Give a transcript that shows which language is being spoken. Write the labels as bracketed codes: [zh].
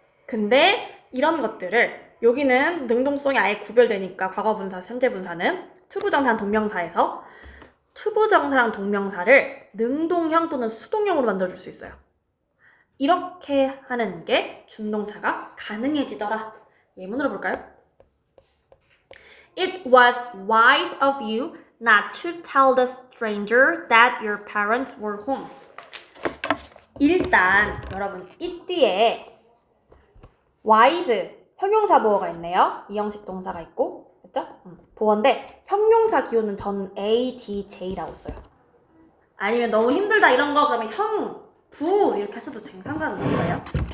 [ko] 근데 이런 것들을 여기는 능동성이 아예 구별되니까 과거분사, 현재분사는 투부정사랑 동명사에서 투부정사랑 동명사를 능동형 또는 수동형으로 만들어줄 수 있어요. 이렇게 하는 게 준동사가 가능해지더라. 예문으로 볼까요? [en] It was wise of you not to tell the stranger that your parents were home. [ko] 일단 여러분 이 뒤에 wise 형용사 보어가 있네요. 이형식 동사가 있고 그렇죠? 보어인데 형용사 기호는 전 A, D, J라고 써요. 아니면 너무 힘들다 이런 거 그러면 형, 부 이렇게 하셔도 상관은 없어요.